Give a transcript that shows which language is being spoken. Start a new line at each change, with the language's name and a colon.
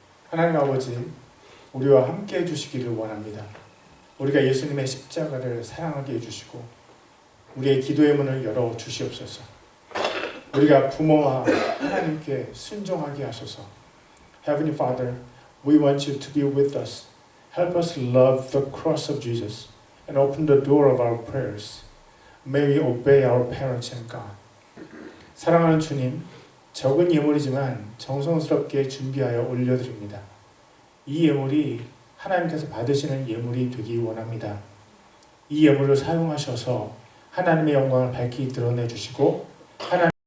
Korean: 하나님 아버지, 우리와 함께 해주시기를 원합니다. 우리가 예수님의 십자가를 사랑하게 해주시고 우리의 기도의 문을 열어 주시옵소서. 우리가 부모와 하나님께 순종하게 하소서.
English: Heavenly Father, we want you to be with us. Help us love the cross of Jesus and open the door of our prayers. May we obey our parents and God.
Korean: 사랑하는 주님, 적은 예물이지만 정성스럽게 준비하여 올려드립니다. 이 예물이 하나님께서 받으시는 예물이 되기 원합니다. 이 예물을 사용하셔서 하나님의 영광을 밝히 드러내 주시고 하나님